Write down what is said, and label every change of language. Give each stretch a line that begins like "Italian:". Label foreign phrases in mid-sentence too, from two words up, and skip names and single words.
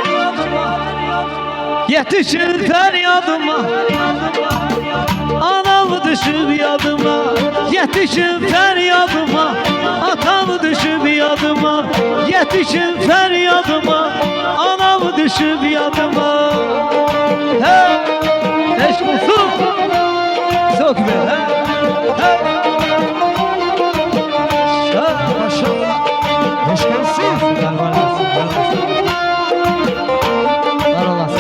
Azerbaijani: Yetişin fəryadıma. Anamı düşüb yadıma. Yetişin fəryadıma. Atamı düşüb yadıma. Yetişin fəryadıma. Anamı düşüb yadıma. Hey! Eşk olsun.
Turkish: Çok güzel. Hey!
Azerbaijani: Maşallah. Eşk olsun. Var olasın. Var olasın.